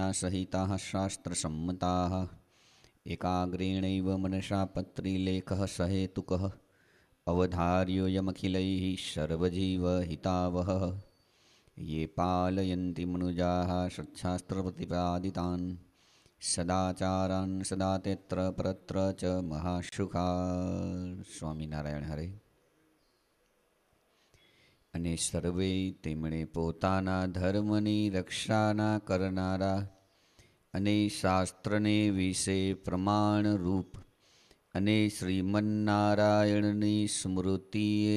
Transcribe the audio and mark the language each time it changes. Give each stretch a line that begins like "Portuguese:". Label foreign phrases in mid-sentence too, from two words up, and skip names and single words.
Sanskrit: सहिताः शास्त्रसम्मताः एकाग्रेणैव मनसा पत्रीलेखः सहेतुकः अवधार्योऽयमखिलैः सर्वजीवहितावहः ये पालयन्ति मनुजाः सच्छास्त्रप्रतिपादितान् सदाचारान् सदा तेत्र परत्र च महाशुखा।
Gujarati: સ્વામિનારાયણ હરે. અને સર્વે તેમણે પોતાના ધર્મની રક્ષાના કરનારા અને શાસ્ત્રને વિશે પ્રમાણરૂપ અને શ્રીમન્નારાયણની સ્મૃતિએ